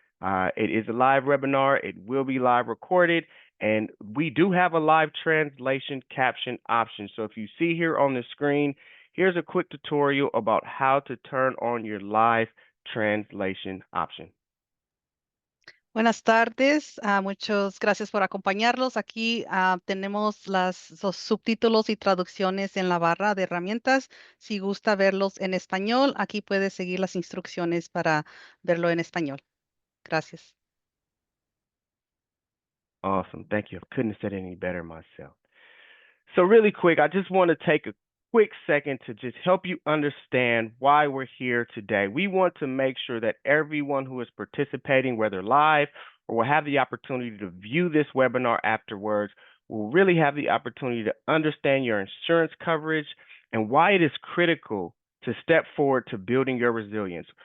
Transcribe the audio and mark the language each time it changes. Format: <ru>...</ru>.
<en>It is a live webinar. It will be live recorded, and we do have a live translation caption option. So, if you see here on the screen, here's a quick tutorial about how to turn on your live translation option.</en> <es>Buenas tardes, muchas gracias por acompañarlos. Aquí tenemos los subtítulos y traducciones en la barra de herramientas. Si gusta verlos en español, aquí puede seguir las instrucciones para verlo en español. Gracias.</es> <en>Awesome. Thank you. I couldn't have said it any better myself. So, really quick, I just want to take a quick second to just help you understand why we're here today. We want to make sure that everyone who is participating, whether live or will have the opportunity to view this webinar afterwards, will really have the opportunity to understand your insurance coverage and why it is critical to step forward to building your resilience.</en>